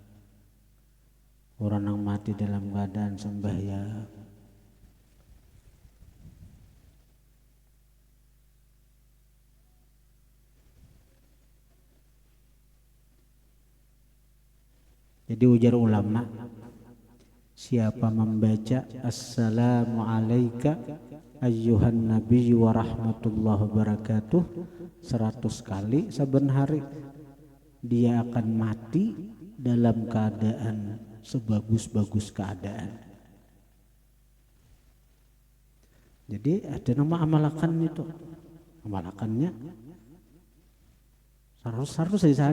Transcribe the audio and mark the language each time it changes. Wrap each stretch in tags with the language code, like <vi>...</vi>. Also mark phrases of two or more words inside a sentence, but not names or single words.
<bjn>Orang yang mati dalam keadaan sembahyang. Jadi ujar ulama, siapa membaca</bjn> <ar>السلام عليك أيها النبي ورحمة الله وبركاته</ar> <bjn>100 kali saben hari, dia akan mati dalam keadaan sebagus-bagus keadaan. Jadi ada nama amalakan itu. Amalakannya harus sehari.</bjn>